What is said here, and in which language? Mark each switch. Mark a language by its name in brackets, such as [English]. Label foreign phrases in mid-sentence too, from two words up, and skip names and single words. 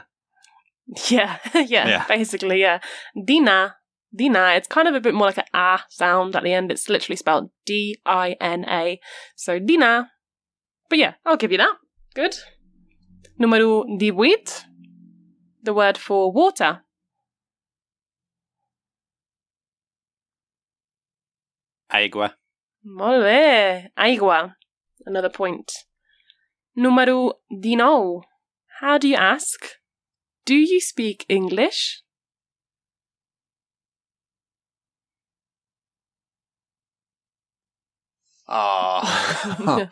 [English] Yeah, basically, yeah. Dina, it's kind of a bit more like an ah sound at the end. It's literally spelled D-I-N-A. So dina. But yeah, I'll give you that. Good. Número 18. The word for water. [Catalan] Aigua. Molt bé. Aigua. [English] Another point. Número 19. How do you ask? Do you speak English? Oh.